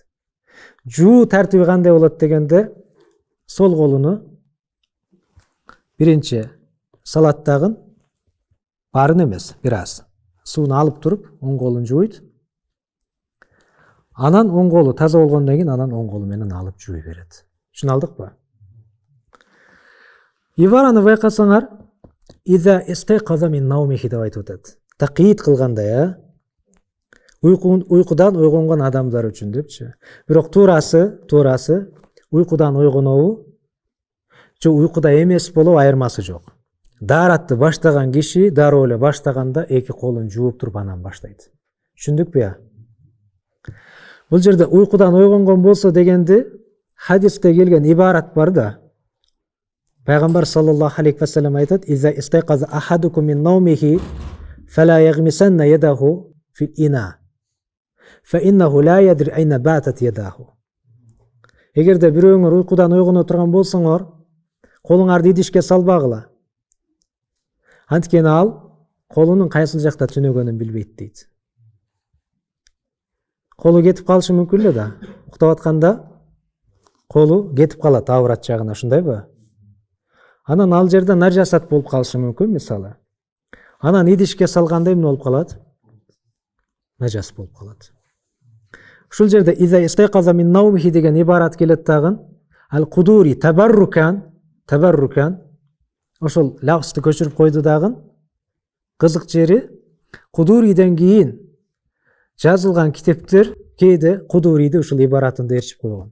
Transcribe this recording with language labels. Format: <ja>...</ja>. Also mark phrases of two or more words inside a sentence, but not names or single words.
<ky>Жуу тартиби кандай болот дегенде, сол колуну биринчи салат дагын, барын эмес, бир аз сууну алып туруп, оң колун жууйт. Анан оң колу таза болгондон кийин анан оң колу менен алып жууй берет. Түшүнө Ибараны байкасаңар,</ky> <ar>«إذا استيقظ من نومه»</ar> <ky>деп айтып атат. Тақиид кылгандай, уйкудан ойгонгон адамдар үчүн депчи. Бирок туурасы уйкудан ойгонобу же уйкуда эмес болобу айырмасы жок. Daaratты баштаган киши дароо эле баштаганда эки колун жууп туруп анан баштайт. Түшүндүкпү? Бул жерде уйкудан ойгонгон болсо дегенди хадисте келген ибарат бар да.</ky> <ar>Пайгамбар صلى الله عليه وسلم айтат: "إذا استيقظ أحدكم من نومه فلا يغمسن يده في الإناء. فإنه لا يدري أين باتت يده."</ar> <ky>Эгерде бирөөңөр уйкудан ойгоно турган болсоңор, колуңарды идишке салбагыла. Анткени ал колунун кайсыл жакта түнөгөнүн билбейт дейт. Колу кетип калышы мүмкүн эле да. Уктап атканда колу кетип калат аврат жагына, ушундайбы? Анан ал жерде нажасат болуп калышы мүмкүн, мисалы. Анан идишке салганда эмне болуп калат? Нажас болуп калат. Ушул жерде</ky> <ar>«إذا استيقظ من نومه»</ar> <ky>деген ибарат келет дагы. Ал-Кудури табаррукан ошол лафзды көчүрүп койду дагы. Кызык жери, Кудуриден кийин жазылган китептер кээде Кудуриди ушул ибаратында ээрчип койгон.</ky>